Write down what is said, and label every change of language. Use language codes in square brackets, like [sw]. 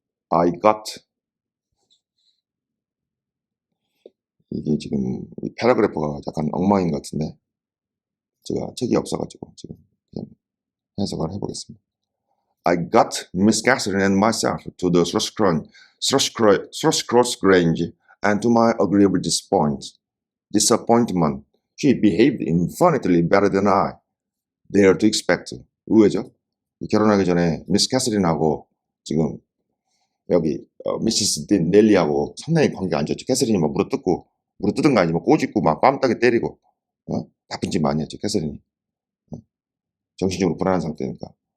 [en] I got [ko] 이게 지금 이 패러그래프가 약간 엉망인 것 같은데 제가 책이 없어가지고 지금 그냥 해석을 해보겠습니다. [en] I got Miss Catherine and myself to the Thrushcross Grange, and to my agreeable disappointment, she behaved infinitely better than I dared to expect. [ko] 의외죠? 결혼하기 전에 미스 캐서린하고 지금 여기 미시스 넬리하고 상당히 관계가 안 좋죠. 캐서린이 막 물어뜯은 거 아니지, 뭐 꼬집고 막 뺨따게 때리고 나쁜 짓 많이 했죠. 캐서린이 정신적으로 불안한 상태니까.